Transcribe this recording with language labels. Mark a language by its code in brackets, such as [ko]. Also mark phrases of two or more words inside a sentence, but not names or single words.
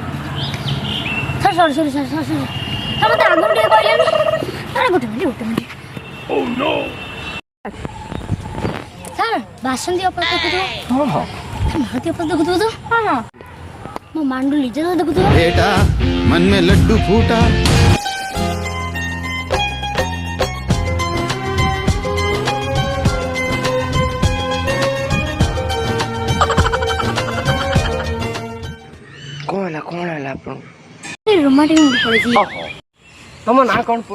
[or] ସରି ମୋତେ ଆଗରୁ ଟିକେ କହିଲେନି। ଗୋଟେ ମିନିଟ୍ ସାର୍ ବାସନ୍ତୀ ଅପା ଦେଖୁଥିବ। ହଁ ଭାରତୀୟ ଅପା ଦେଖୁଥିବ ତ। ହଁ ମୋ ମାଣ୍ଡୁ ଲିଜା ତ ଦେଖୁଥିବ। [hi] बेटा मन में लड्डू फूटा [or] କଣ ହେଲା ଆପଣ? [en] romantic movie [or] ପଡ଼ିଛି। ତମ ନାଁ କଣ ପୁଅ?